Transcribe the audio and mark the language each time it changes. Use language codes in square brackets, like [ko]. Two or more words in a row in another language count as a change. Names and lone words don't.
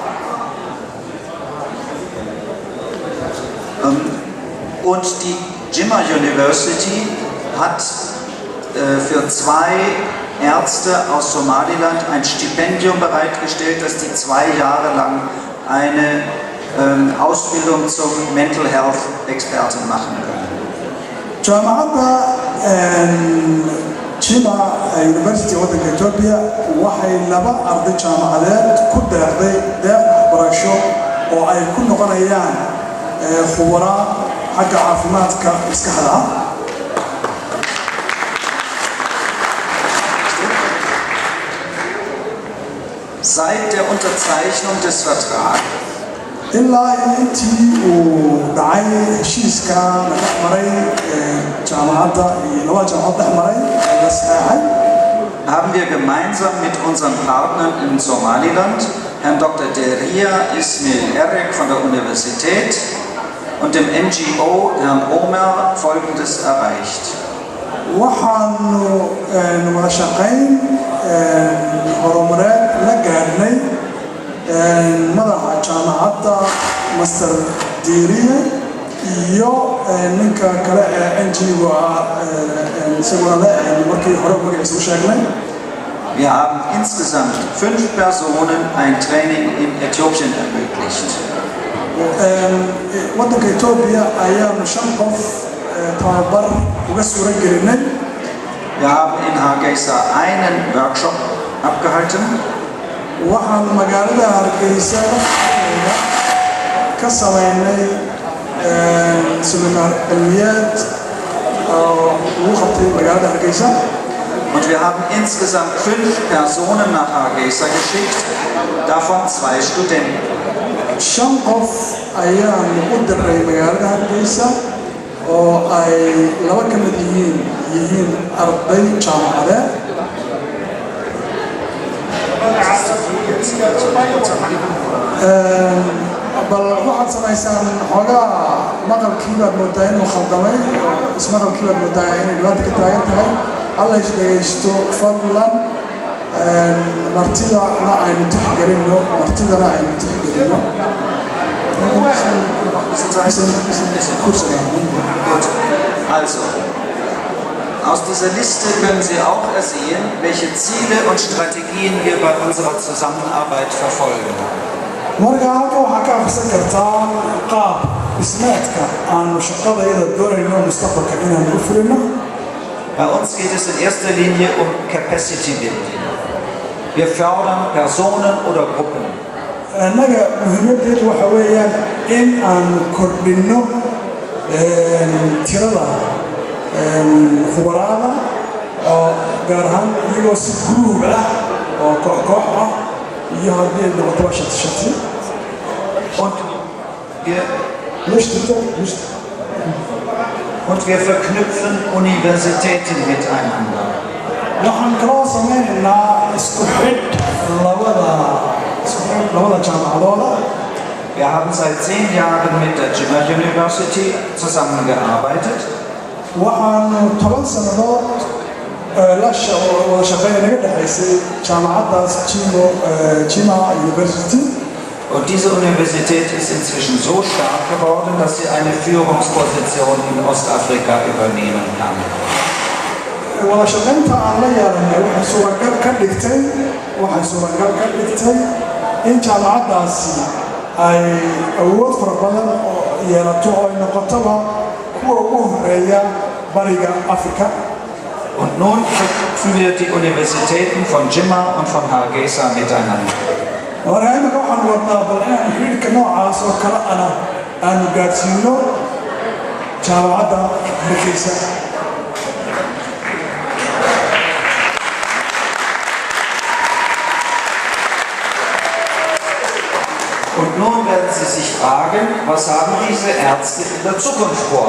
[de] Und die Jimma University hat für 2 Ärzte aus Somaliland ein Stipendium bereitgestellt, dass die 2 Jahre lang eine Ausbildung zum [en] Mental Health [de] Experten machen können. [so] jaamacadda Jimma University waddanka Ethiopia waxay 2 arday jaamacadeed ku deeqday deeq waxbarasho oo ay ku noqonayaan khubaro xagga caafimaadka maskaxda ah. [de] Seit der Unterzeichnung des Vertrags [so] ilaa intii uu dhacay heshiiska la dhex maray jaamacadda iyo 2 jaamacad dhex maray la saxeexay, [de] haben wir gemeinsam mit unseren Partnern in Somaliland, Herrn Dr. Deria Ismail Erek von der Universität und dem NGO Herrn Omer, Folgendes erreicht. [so] waxaanu wada shaqayn horumareed la gaadhnay madaxa jaamacadda Master Deria iyo ninka kale ee NGO isaguna le markii hore magaciisa u sheegnay. [de] Wir haben insgesamt 5 Personen ein Training in Äthiopien ermöglicht. [so] waddanka Ethiopia ayaanu 5 qof tababar uga suura gelinay. [de] Wir haben in Hargeisa einen Workshop abgehalten. [so] waxaan magaalada Hargeysa ka samaynay seminar cilmiyeed oo lagu qabtay magaalada Hargeysa. [de] Und wir haben insgesamt 5 Personen nach Hargeisa geschickt, davon 2 Studenten. [so] 5 qof ayaan u diray magaalada Hargeysa oo ay 2 ka mid yihiin arday jaamacadeed. bal waxaad samaysaan xoogaa maqalkii baad moodaa inuu khaldamay, ismaqalkii baad moodaa inay dhibaata ka taagan tahay. alla is dhegaysto fadlan, martidana aynu tixgelino. [de] Also, aus dieser Liste können Sie auch ersehen, welche Ziele und Strategien wir bei unserer Zusammenarbeit verfolgen. [so] marka halka waxaa ka akhrisan kartaa qaab dhismeedka aanu shaqadayada doonayno mustaqbalka inaan u fulino. [de] Bei uns geht es in erster Linie um [en] Capacity Building. [de] Wir fördern Personen oder Gruppen. [so] Annaga muhiimadeedu waxa weeyaan in aan kordhino tirada khubaraada oo gaar ahaan iyagoo si guruub ah oo koox ah iyo haddii ay noqoto shati [de] und wir verknüpfen Universitäten miteinander. [so] waxaan kaloo samaynaynaa isku xidh labada jaamacadooda. [de] Wir haben seit 10 Jahren mit der Jimmer University zusammengearbeitet. [so] waxaanu 10 sannadood wada shaqeyn naga dhexaysay jaamacaddaas Jimmer University. [de] Und diese Universität ist inzwischen so stark geworden, dass sie eine Führungsposition in Ostafrika übernehmen kann. [so] wada shaqeynta aan la yeelanay waxay suuragal ka dhigtay in jaamacaddaasi ay awood fara badan oo yeelato oo ay noqotoba kuwa ugu horeeya bariga Afrika. [de] Und nun verknüpfen wir die Universitäten von Jimmer und von Hargeisa miteinander. [so] marka imika waxaan wadnaa bal inaan xiriirka noocaas oo kale aanu gaadhsiino jaamacadda Hargeysa. [de] Und nun werden Sie sich fragen, was haben diese Ärzte in der Zukunft vor?